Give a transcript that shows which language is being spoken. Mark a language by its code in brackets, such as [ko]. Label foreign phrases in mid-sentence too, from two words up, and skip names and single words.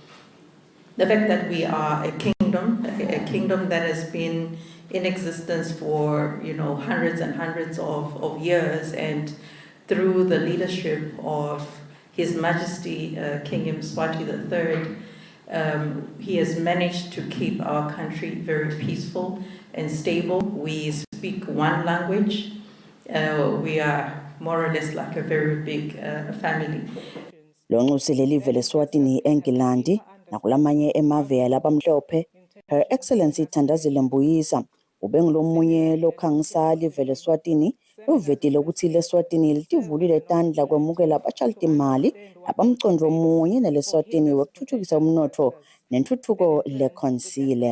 [en] the fact that we are a kingdom that has been in existence for hundreds and hundreds of years, and through the leadership of His Majesty King Eswatini III, he has managed to keep our country very peaceful and stable. We speak one language. We are more or less like a very big family. [ss] Lo Kusile live leSwatini eNgilandi nakulamanye emave labamhlophe, Her Excellency Thandazile Mbuyisa ubengilomunye lokhangisa live leSwatini uvetile ukuthi leSwatini litivulile tandla kwemukela abashalti imali abamcondo omunye neleSwatini wekuthuthukisa umnotho nentuthuko leKonsile.